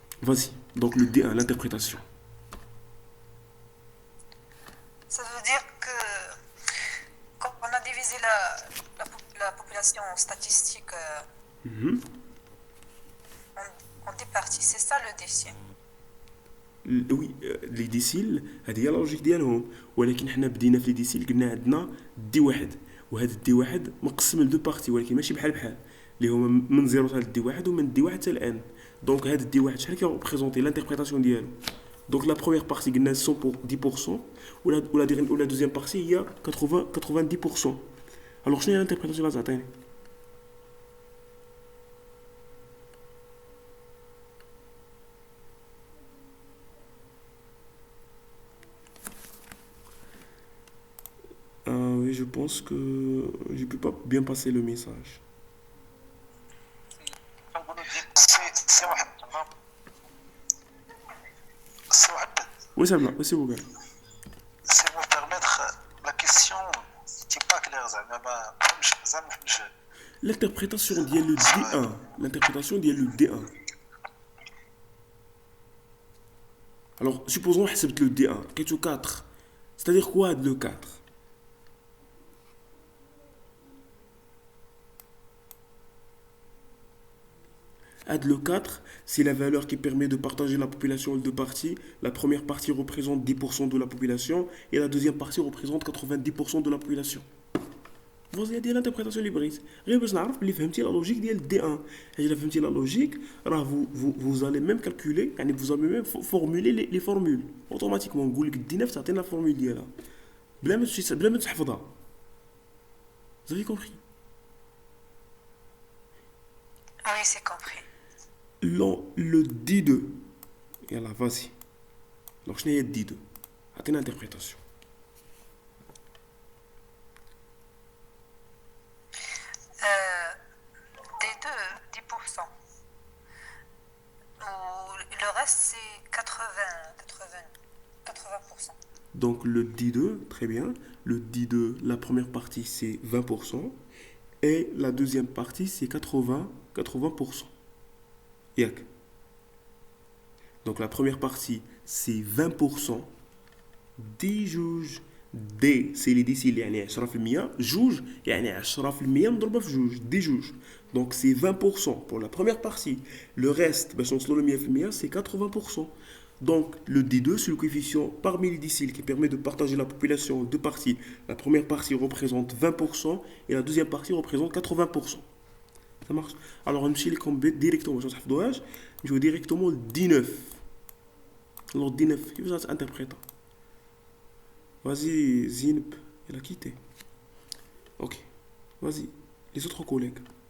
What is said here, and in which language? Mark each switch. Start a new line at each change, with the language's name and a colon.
French: vas-y donc le D1 l'interprétation. Ça veut dire que quand on a divisé la population statistique en deux parties, c'est ça le décile.
Arabic: وي لي ديسيل هذه هي لوجيك ديالهم، ولكن حنا بدينا في لي ديسيل قلنا عندنا دي واحد، وهذا الدي واحد مقسم لدو بارتي ولكن ماشي بحال اللي هما من زيرو حتى لدي واحد ومن دي واحد حتى الان. دونك هذا الدي واحد شحال كيغوبريزونتي لانتربريتاسيون ديالو؟ دونك لا بروميير بارتي قلنا 10% ولا دوزيام بارتي هي 90%. الوغ شنو هي لانتربريتاسيون اللي غتعطيني؟
French: Oui, je pense que je peux pas bien passer le message.
Arabic: كنقولوا دي سي واحد تمام. سي واحد
French: Oui, ça va, oui, c'est bon.
Arabic: سي مو بيرميتر لا كيسيون تي با كلير زعما ما فهمش زعما ما فهمش.
French: L'interprétation ديال le D1. L'interprétation ديال le D1. Alors, supposons
Arabic: حسبت
French: le D1.
Arabic: كايتو
French: 4. C'est-à-dire quoi le 4? Ad le 4, c'est la valeur qui permet de partager la population en deux parties. La première partie représente 10% de la population et la deuxième partie représente 90% de la population. Vous avez l'interprétation libériste.
Arabic: غير باش نعرف بلي فهمتي لا لوجيك ديال دي 1. الا فهمتي لا لوجيك راه
French: vous allez même calculer يعني vous allez même formuler les formules automatiquement.
Arabic: نقول لك دي 9 تعطينا الفورمول ديالها بلا ما تحفظها.
French: Vous avez compris? Oui, c'est compris. Le D2.
Arabic: يلا
French: vas-y.
Arabic: Donc شنو هي الدي 2؟ عطينا انتربريتاسيون.
French: D2, 10%. Ou le reste, c'est 80%. Donc le D2, très bien. Le D2, la première partie c'est 20% et la deuxième partie c'est 80%. Yak. Donc la première partie c'est 20%.
Arabic: دي جوج دي سي لي ديسيل يعني 10%، جوج يعني 10% مضروبه في جوج دي جوج.
French: Donc c'est 20% pour la première partie. Le reste
Arabic: باش نوصلوا ل
French: 100% c'est 80%. Donc le D2 c'est le coefficient parmi les déciles qui permet de partager la population en deux parties. La première partie représente 20% et la deuxième partie représente 80%. Ça marche.
Arabic: Alors نمشي لكم directement باش تحفظوهاش، نمشيو directement ل D9.
French: Alors D9
Arabic: كيفاش غتانتربريتا؟
French: Vas-y, Zinb, il a quitté. Ok, vas-y, les autres collègues.